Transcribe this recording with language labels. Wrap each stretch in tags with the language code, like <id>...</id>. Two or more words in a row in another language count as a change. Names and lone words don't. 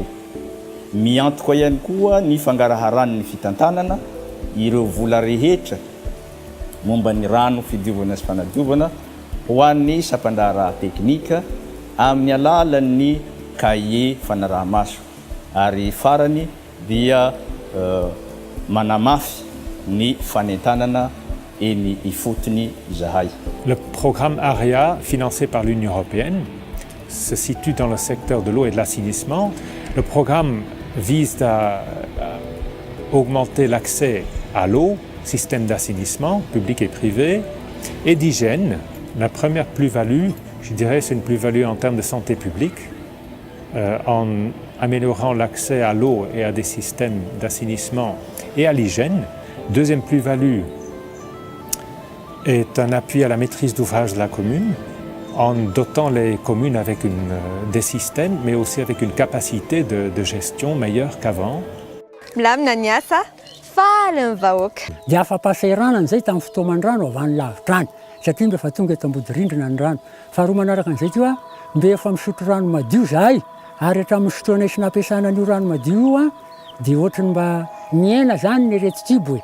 <mg>Miantoka ihany koa ny fangaraharan'ny fitantanana ireo vola rehetra momba ny rano fidiovana sy fanadiovana ho an'ny sampandraharaha teknika amin'ny alalan'ny cahier fanaraha-maso, ary farany dia manamafy ny fanentanana eny ifotony zahay.</mg> <fr>Le programme AREA, financé par l'Union européenne, se situe dans le secteur de l'eau et de l'assainissement. Le programme vise à augmenter l'accès à l'eau, système d'assainissement public et privé, et d'hygiène. La première plus-value, je dirais, c'est une plus-value en termes de santé publique, en améliorant l'accès à l'eau et à des systèmes d'assainissement et à l'hygiène. Deuxième plus-value est un appui à la maîtrise d'ouvrage de la commune, en dotant les communes avec des systèmes, mais aussi avec une capacité de gestion meilleure qu'avant.</fr> <mg>Milamina ny asa, faly ny vahoaka. Dia afa-pahasahiranana zay tamin'ny fotoaman-drano avy any lavitra any, satria mba efa tonga eto ambodi-rindrina ny rano. Faharoa manaraka an'izay koa, mbe efa misotro rano madio zahay, ary hatramin'ny fotoana sy nampiasana an'io rano madio io dia ohatrany mba miaina zany ny aretin-kibo.</mg>